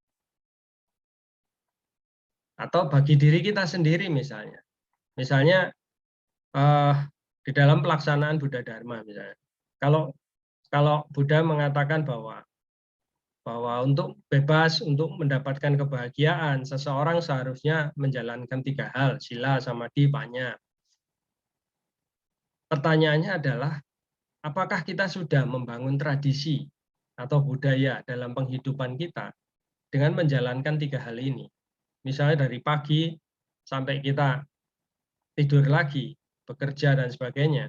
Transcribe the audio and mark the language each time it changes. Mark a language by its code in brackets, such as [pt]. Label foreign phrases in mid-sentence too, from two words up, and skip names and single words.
[id] Atau bagi diri kita sendiri misalnya. Misalnya di dalam pelaksanaan Buddha Dharma misalnya. Kalau Buddha mengatakan bahwa untuk bebas, untuk mendapatkan kebahagiaan, seseorang seharusnya menjalankan 3 hal, sila, samadhi, panya. Pertanyaannya adalah, apakah kita sudah membangun tradisi atau budaya dalam penghidupan kita dengan menjalankan 3 hal ini? Misalnya dari pagi sampai kita tidur lagi, bekerja, dan sebagainya.